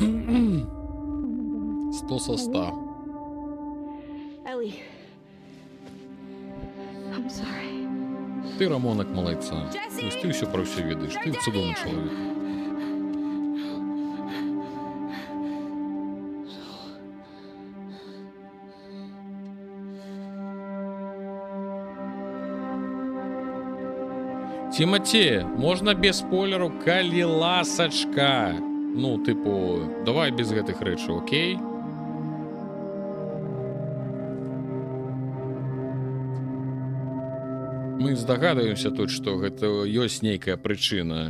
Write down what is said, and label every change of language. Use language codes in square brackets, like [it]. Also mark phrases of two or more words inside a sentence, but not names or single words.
[ru] 100 со 100. [en] Ellie. I'm sorry. [ru] Ты, Рамонок, молодца. То есть ты все про все ведаешь. Ты цудовный человек. Тимати, [be] можна без спойлеру, калі ласачка. Ну, типу, давай без гэтых рэчаў, окей? Мы здагадваемся тут, што гэта ёсць нейкая прычына.